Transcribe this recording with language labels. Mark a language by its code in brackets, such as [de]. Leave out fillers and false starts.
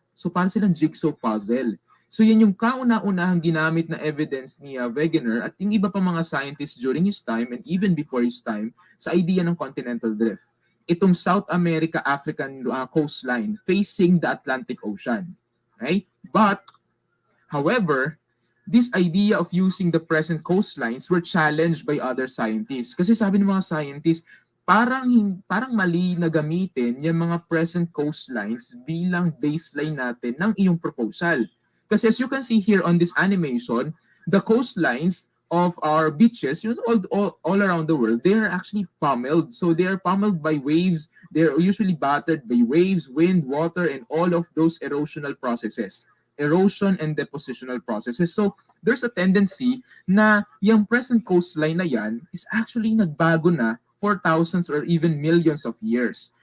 [tl] So parang silang jigsaw puzzle. So yan yung kauna-unahang ginamit na evidence ni Wegener at yung iba pa mga scientists during his time [en] and even before his time [tl] sa idea ng continental drift. [en] Itong South America-African coastline facing the Atlantic Ocean. Okay? But, however, this idea of using the present coastlines were challenged by other scientists. [tl] Kasi sabi ng mga scientists, parang mali na gamitin yung mga present coastlines bilang baseline natin ng iyong proposal. [en] Kasi as you can see here on this animation, the coastlines of our beaches, all around the world, they are actually pummeled. So they are pummeled by waves. They are usually battered by waves, wind, water, and all of those erosional processes. Erosion and depositional processes. So there's a tendency [tl] na yung present coastline na yan [en] is actually nagbago na for thousands or even millions of years.